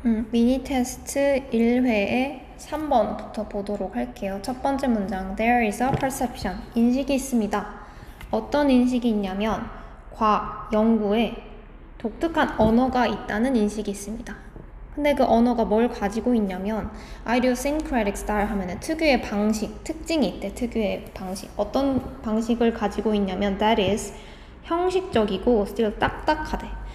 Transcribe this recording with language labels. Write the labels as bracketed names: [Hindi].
[Korean] 미니 테스트 1회의 3번부터 보도록 할게요. 첫 번째 문장, [English] There is a perception. [Korean] 인식이 있습니다. 어떤 인식이 있냐면 과학, 연구에 독특한 언어가 있다는 인식이 있습니다. 근데 그 언어가 뭘 가지고 있냐면 [English] idiosyncratic style [Korean] 하면은 특유의 방식, 특징이 있대. 특유의 방식. 어떤 방식을 가지고 있냐면 [English] that is [Korean] 형식적이고 [English] still [Korean] 딱딱하대.